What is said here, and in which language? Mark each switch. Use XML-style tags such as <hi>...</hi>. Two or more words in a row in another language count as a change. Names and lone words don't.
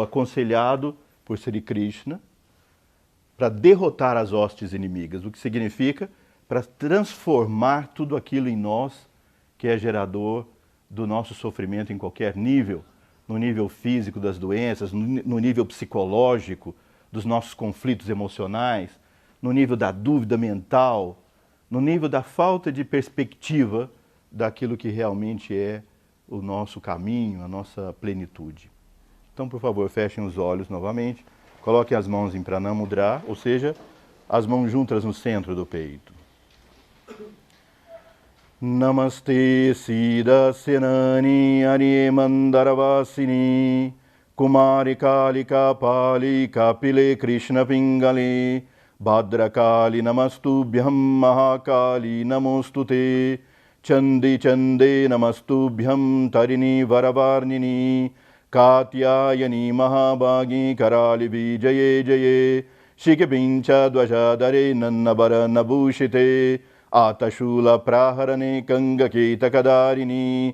<pt>aconselhado por Sri Krishna, para derrotar as hostes inimigas, o que significa para transformar tudo aquilo em nós que é gerador do nosso sofrimento em qualquer nível, no nível físico das doenças, no nível psicológico dos nossos conflitos emocionais, no nível da dúvida mental, no nível da falta de perspectiva daquilo que realmente é o nosso caminho, a nossa plenitude. Então, por favor, fechem os olhos novamente, coloquem as mãos em Pranamudra, ou seja, as mãos juntas no centro do peito.</pt> <sa>नमस्ते सिद्ध सेनानि आर्ये मन्दरवासिनि कुमारि कालिका पालि कपिले कृष्ण पिङ्गले भद्रकालि नमस्तुभ्यम् महाकालि नमोस्तुते चण्डि चण्डे नमस्तुभ्यम् तारिणि वरवर्णिनि कात्यायनि महाबागि करालि विजये जये शिखिपिञ्छ ध्वजधरे नन्नबर नबुषिते अटशूल प्रहरणे कङ्गकेत कधरिणि</sa>